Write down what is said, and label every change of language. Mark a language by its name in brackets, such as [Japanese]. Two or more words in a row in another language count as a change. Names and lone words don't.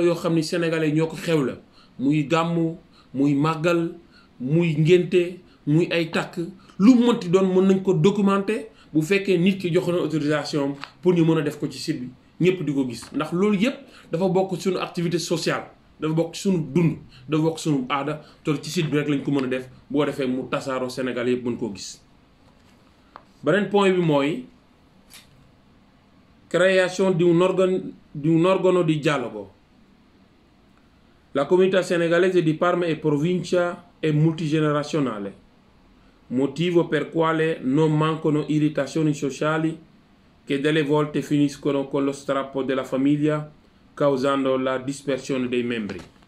[Wolof] yoo xam ni sénégalais ñoo ko xew la muy gàmmu muy màggal muy ngénte muy ay takk lu mënti doon mën nañ ko documenter bu fekkee nit ki jox na [French] autorisation pour [Wolof] ñu mën a def ko ci site bi ñëpp di ko gis ndax loolu yëpp dafa bokk suñu [French] activité sociale [Wolof] dafa bokk suñu dund dafa bokk suñu aada te ci site bi rek lañ ko mën a def boo defee mu tasaaroo Sénégal yëpp mën koo gis. beneen point bi mooy [Italian] création di un organo di dialogo. La comunità senegalese di Parma e provincia è multigenerazionale, motivo per quale non mancano irritazioni sociali che delle volte finiscono con lo strappo della famiglia, causando la dispersione dei membri.